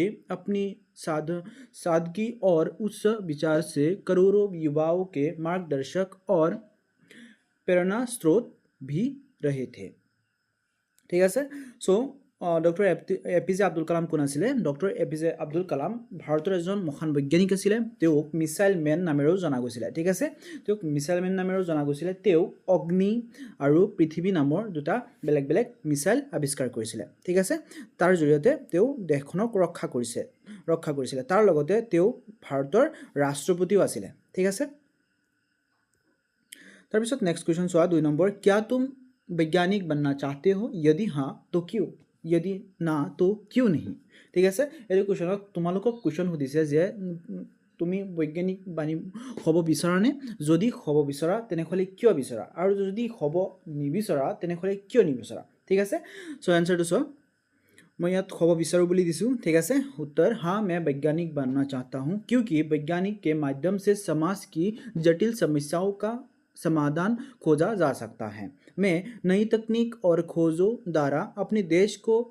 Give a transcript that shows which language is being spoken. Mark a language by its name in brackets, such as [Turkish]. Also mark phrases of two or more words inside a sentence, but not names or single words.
[Hindi] अपनी सादगी और उच्च विचार से करोड़ों युवाओं के मार्गदर्शक और प्रेरणा स्रोत भी रहे थे ठीक है [Assamese] চ' ডক্টৰ এপিজে আব্দুল কালাম কোন আছিলে डॉक्टर एपीजे अब्दुल कलाम भारতৰ এজন মহান বৈজ্ঞানিক আছিলে তেওঁ [English] missile man [Assamese] নামেৰেও জনা গৈছিল ঠিক আছে তেওঁ [English] missile man [Assamese] নামেৰেও জনা গৈছিল তেওঁ অগ্নি আৰু পৃথিৱী নামৰ দুটা বেলেগ বেলেগ মিসাইল আৱিষ্কাৰ কৰিছিল ঠিক আছে তাৰ জৰিয়তে তেওঁ দেশখনক ৰক্ষা কৰিছিল তাৰ লগতে তেওঁ ভাৰতৰ ৰাষ্ট্ৰপতিও আছিলে ঠিক আছে তাৰ পিছত নেক্সট কোৱেশ্চন চোৱা 2 নম্বৰ [Hindi] क्या तुम वैज्ञानिक बनना चाहते हो यदि हाँ तो क्यों यदि ना तो क्यों नहीं ठीक है ये क्वेश्चन तुम्हारा क्वेश्चन [Assamese] সুধিছে যে তুমি বৈজ্ঞানিক বানি হব বিচাৰানে যদি হব বিচাৰা তেনেহলে কিয় বিচাৰা আৰু যদি হব নিবিচাৰা তেনেহলে কিয় নিবিচাৰা ঠিক আছে চ' আন্সাৰটো চোৱা মই যাতে হব বিচাৰো বুলি দিছু [Hindi] ठीक है उत्तर हाँ मैं वैज्ञानिक बनना चाहता हूँ क्योंकि वैज्ञानिक के माध्यम से समाज की जटिल समस्याओं का समाधान खोजा जा सकता है मैं नई तकनीक और खोजों द्वारा अपने देश को